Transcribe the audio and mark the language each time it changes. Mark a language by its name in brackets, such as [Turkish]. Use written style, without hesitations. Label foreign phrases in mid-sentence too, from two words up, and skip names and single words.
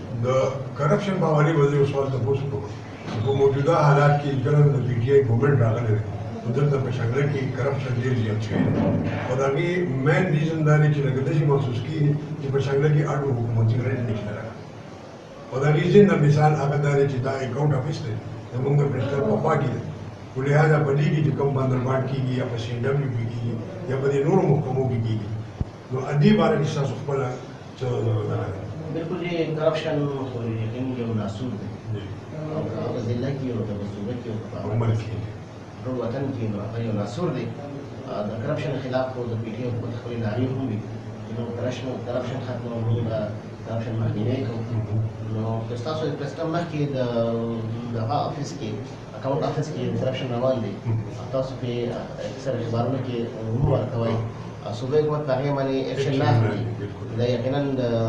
[Pashto] د کرپشن په حوالې به زه یو سوال تپوس کوم په موجوده حالات کې کله د پی ټي آی ګورنمنټ راغلی دی نو دلته په شانګلې کې کرپشن ډېر زیات شوی دی او د هغې [English] main reason [Pashto] دا دی چې لکه داسې محسوس کېږي چې په شانګلې کې اډو حکومتي رایټ نشته راغلی او د هغې ځینې مثال هغه دا دی چې دا [English] account office [Pashto] دی زموږ د پرنسپل په خوا کې دی خو لہٰذا په دې کې چې کوم بندربان کېږي یا په سی این ډبلیو کې کېږي یا په دې نورو محکمو کې کېږي نو دې باره کې ستاسو خپله څه بالکل یہ کرپشن یقین یو ناسور دی او هغه ضلع کې او د صوبه کې او په ملک کې ټول وطن کې نو هغه یو ناسور دی د کرپشن خلاف خو د پی ټي آی حکومت خپلې نارې هم وي نو کرپشن ختمول موږ د کرپشن مخنیوی کوو نو که ستاسو د پرېزیډنټ مخکې د هغه افیس کې [English] account office [Pashto] کې کرپشن روان دی تاسو پرې اکثر اخبارونو کې هم ورکوئ صوبه حکومت په هغې باندې اکشن نه اخلي دا یقینا د